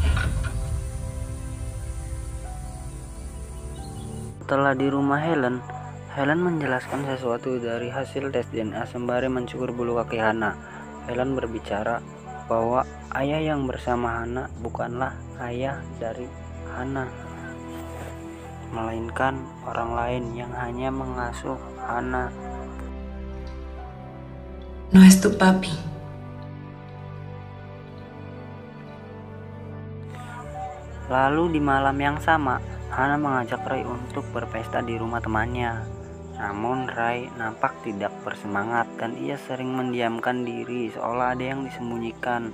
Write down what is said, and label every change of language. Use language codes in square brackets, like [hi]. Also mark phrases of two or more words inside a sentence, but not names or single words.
[id] Setelah di rumah Helen menjelaskan sesuatu dari hasil tes DNA sembari mencukur bulu kaki Hana. Helen berbicara bahwa ayah yang bersama Hana bukanlah ayah dari Hana, melainkan orang lain yang hanya mengasuh Hana. [es] No es tu papi. [id] Lalu di malam yang sama, Hana mengajak Ray untuk berpesta di rumah temannya. Namun Ray nampak tidak bersemangat dan ia sering mendiamkan diri seolah ada yang disembunyikan.